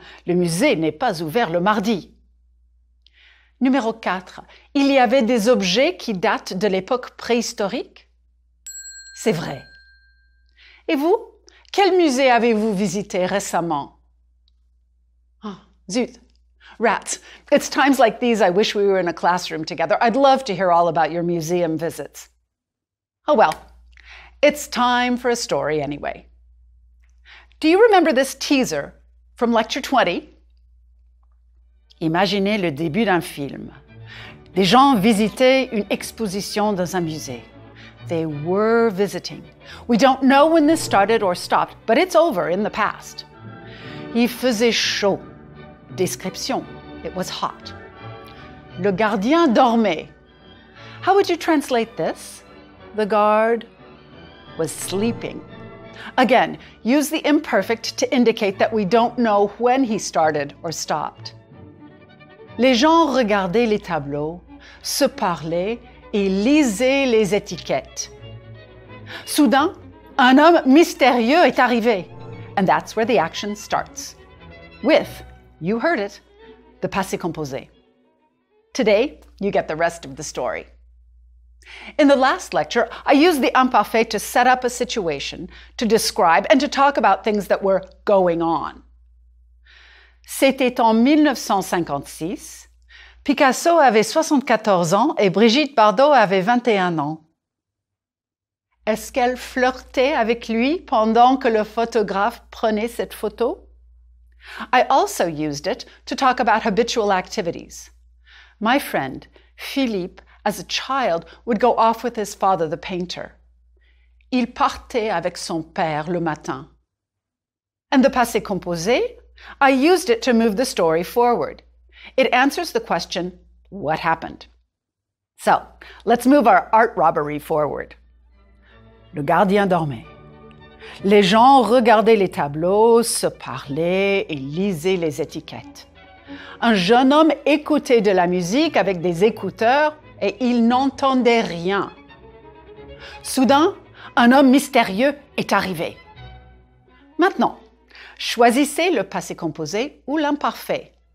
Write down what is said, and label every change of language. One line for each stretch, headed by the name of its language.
French: Le musée n'est pas ouvert le mardi. Numéro 4. Il y avait des objets qui datent de l'époque préhistorique? C'est vrai. Et vous? Quel musée avez-vous visité récemment? Ah, zut. Rats.
English: It's times like these I wish we were in a classroom together. I'd love to hear all about your museum visits. Oh well, it's time for a story anyway. Do you remember this teaser from Lecture 20?
French: Imaginez le début d'un film. Des gens visitaient une exposition dans un musée.
English: They were visiting. We don't know when this started or stopped, but it's over in the past.
French: Il faisait chaud. Description.
English: It was hot.
French: Le gardien dormait.
English: How would you translate this? The guard was sleeping. Again, use the imperfect to indicate that we don't know when he started or stopped.
French: Les gens regardaient les tableaux, se parlaient et lisaient les étiquettes. Soudain, un homme mystérieux est arrivé.
English: And that's where the action starts. With, you heard it, the passé composé. Today, you get the rest of the story. In the last lecture, I used the imparfait to set up a situation, to describe, and to talk about things that were going on.
French: C'était en 1956. Picasso avait 74 ans et Brigitte Bardot avait 21 ans. Est-ce qu'elle flirtait avec lui pendant que le photographe prenait cette photo?
English: I also used it to talk about habitual activities. My friend, Philippe, as a child, would go off with his father, the painter.
French: Il partait avec son père le matin.
English: And the passé composé? I used it to move the story forward. It answers the question, what happened? So, let's move our art robbery forward.
French: Le gardien dormait. Les gens regardaient les tableaux, se parlaient et lisaient les étiquettes. Un jeune homme écoutait de la musique avec des écouteurs et il n'entendait rien. Soudain, un homme mystérieux est arrivé. Maintenant, choisissez le passé composé ou l'imparfait.